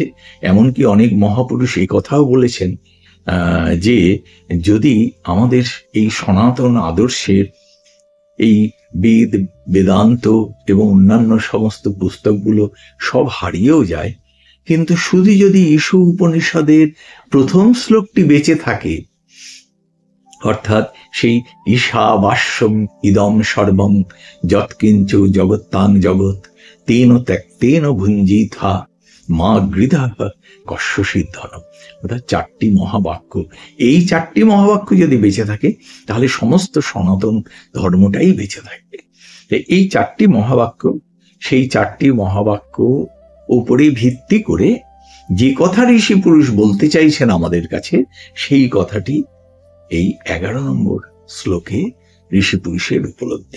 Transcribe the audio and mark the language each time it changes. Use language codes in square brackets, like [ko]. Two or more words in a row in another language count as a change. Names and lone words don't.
[bn] এমনকি অনেক মহাপুরুষ এই কথাও বলেছেন যে যদি আমাদের এই সনাতন আদর্শের এই বেদ, বেদান্ত এবং অন্যান্য সমস্ত পুস্তকগুলো সব হারিয়েও যায়, কিন্তু শুধু যদি ঈশ উপনিষদের প্রথম শ্লোকটি বেঁচে থাকে, অর্থাৎ সেই [sa] ঈশাবাস্যম ইদম সর্বম যৎকিঞ্চ জগত্তাং জগৎ তেন ত্যক্তেন ভুঞ্জিথা মা গৃধা কস্য সিদ্ধনম, [bn] অর্থাৎ 4টি মহাবাক্য, এই 4টি মহাবাক্য যদি বেঁচে থাকে তাহলে সমস্ত সনাতন ধর্মটাই বেঁচে থাকবে। এই 4টি মহাবাক্য, সেই 4টি মহাবাক্য উপরে ভিত্তি করে যে কথা ঋষি পুরুষ বলতে চাইছেন আমাদের কাছে, সেই কথাটি এই 11 নম্বর শ্লোকে ঋষি পুরুষের উপলব্ধি।